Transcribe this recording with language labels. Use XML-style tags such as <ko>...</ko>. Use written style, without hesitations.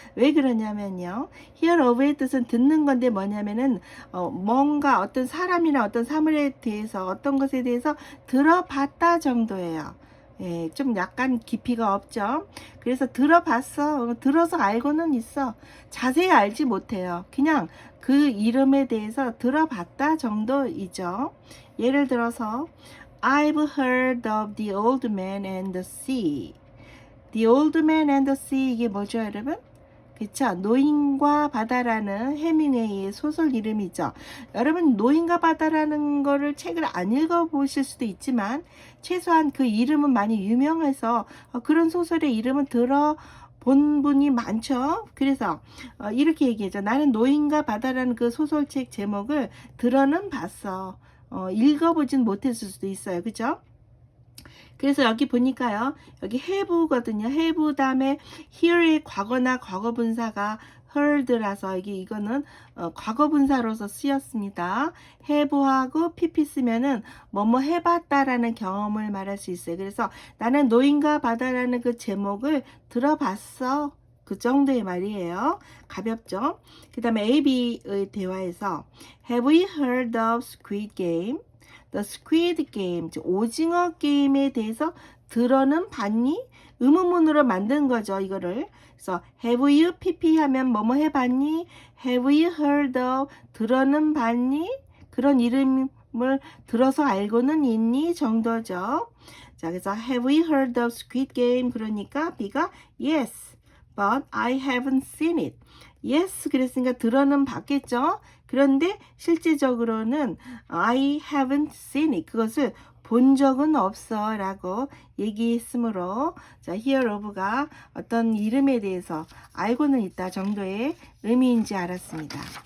<ko>왜 그러냐면요, hear of의 뜻은 듣는 건데 뭐냐면은 뭔가 어떤 사람이나 어떤 사물에 대해서, 어떤 것에 대해서 들어봤다 정도예요. 예, 좀 약간 깊이가 없죠. 그래서 들어봤어, 들어서 알고는 있어, 자세히 알지 못해요. 그냥 그 이름에 대해서 들어봤다 정도이죠. 예를 들어서</ko> <en>I've heard of the old man and the sea. The old man and the sea,</en> <ko>이게 뭐죠, 여러분? 그쵸? 노인과 바다라는 해밍웨이의 소설 이름이죠. 여러분, 노인과 바다라는 거를 책을 안 읽어보실 수도 있지만 최소한 그 이름은 많이 유명해서 그런 소설의 이름은 들어본 분이 많죠. 그래서 이렇게 얘기하죠. 나는 노인과 바다라는 그 소설책 제목을 들어는 봤어. 읽어보진 못했을 수도 있어요. 그죠? 그래서 여기 보니까요, 여기 have거든요. have 다음에 here의 과거나 과거분사가 heard라서 이거는 과거분사로서 쓰였습니다. have하고 pp 쓰면은 뭐뭐 해봤다라는 경험을 말할 수 있어요. 그래서 나는 노인과 바다라는 그 제목을 들어봤어, 그 정도의 말이에요. 가볍죠? 그 다음에 AB의 대화에서</ko> <en>Have we heard of Squid Game?</en> <ko>The Squid Game, 오징어 게임에 대해서 들어는 봤니? 의문문으로 만든 거죠, 이거를. 그래서</ko> <en>have you pp</en> <ko>하면 뭐뭐 해봤니?</ko> <en>have you heard of, 들어는 봤니?</en> <ko>그런 이름을 들어서 알고는 있니? 정도죠. 자, 그래서</ko> <en>have you heard of Squid Game?</en> <ko>그러니까 B가</ko> <en>yes, but I haven't seen it.</en> <ko>yes, 그랬으니까 들어는 봤겠죠. 그런데 실제적으로는</ko> <en>I haven't seen it,</en> <ko>그것을 본 적은 없어 라고 얘기했으므로, 자, hear of가 어떤 이름에 대해서 알고는 있다 정도의 의미인지 알았습니다.</ko>